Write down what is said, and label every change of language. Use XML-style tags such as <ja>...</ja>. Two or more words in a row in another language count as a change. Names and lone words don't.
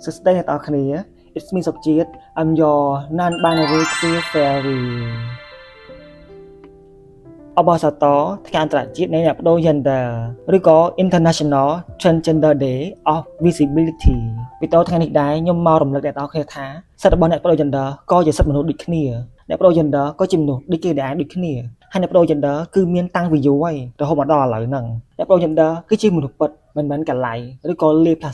<km>Sustain អ្នកនរគ្នា</km> <en>It's me</en> <km>សុខជាតិ</km> <en>I'm your non-binary queer fairy</en> <km>អបអរសាទរថ្ងៃអន្តរជាតិនៃអ្នកបដូរ gender ឬក៏ International Transgender Day of Visibility ពីតថ្ងៃនេះដែរខ្ញុំមករំលឹកអ្នកនរគ្នាថាសិទ្ធិរបស់អ្នកបដូរ gender ក៏ជាសិទ្ធិមនុស្សដូចគ្នា អ្នកបដូរ gender ក៏ជាមនុស្សដូចគេដែរដូចគ្នាហើយអ្នកបដូរ gender គឺមានតាំងពីយូរហើយរហូតមកដល់ឥឡូវហ្នឹងអ្នកបដូរ gender គឺជាមនុស្សពិតមិនមែនកន្លៃឬក៏លាយ</km>